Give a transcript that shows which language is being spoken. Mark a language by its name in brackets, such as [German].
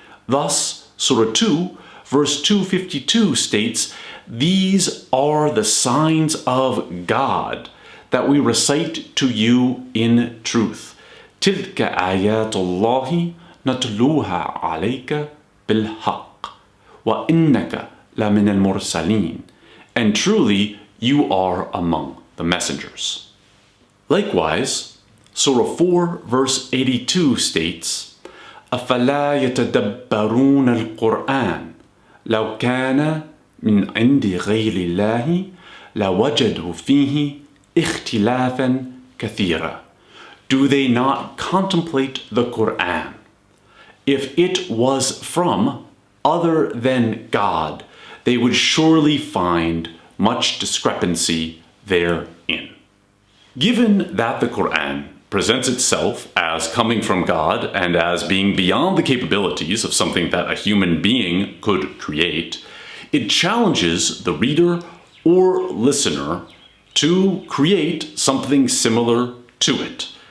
[English] Thus, Surah 2, verse 252 states, these are the signs of God that we recite to you in truth. [Arabic] تِلْكَ آيَاتُ اللَّهِ نَتْلُوهَا عَلَيْكَ بِالْحَقِّ وَإِنَّكَ لَمِنَ الْمُرْسَلِينَ. [English] And truly, you are among the messengers. Likewise, Surah 4, verse 82 states, [Arabic] أَفَلَا يَتَدَبَّرُونَ الْقُرْآنَ لَوْ كَانَ مِنْ عِنْدِ غَيْرِ اللَّهِ لَوَجَدُوا فِيهِ اخْتِلَافًا كَثِيرًا. [English] Do they not contemplate the Quran? If it was from other than God, they would surely find much discrepancy therein. Given that the Quran presents itself as coming from God and as being beyond the capabilities of something that a human being could create, it challenges the reader or listener to create something similar to it.